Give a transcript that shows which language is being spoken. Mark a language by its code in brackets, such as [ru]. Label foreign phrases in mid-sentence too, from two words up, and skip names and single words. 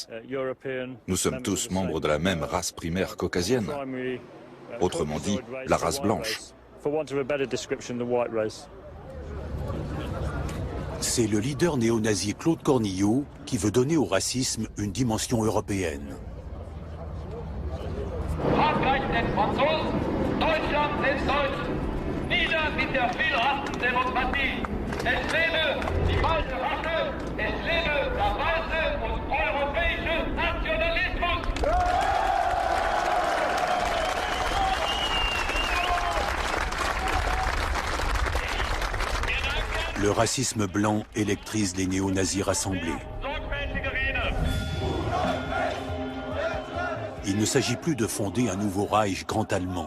[fr] Nous sommes tous membres de la même race primaire caucasienne. Autrement dit, la race blanche. C'est le leader néo-nazi Claude Cornillot qui veut donner au racisme une dimension européenne. [de] Frankreich sind Franzosen, Deutschland sind Deutschen. Nieder mit der Vielrassendemokratie. Es lebe die weiße Rasse, es lebe der weiße und europäische Nationalismus. [fr] Le racisme blanc électrise les néo-nazis rassemblés. Il ne s'agit plus de fonder un nouveau Reich grand allemand.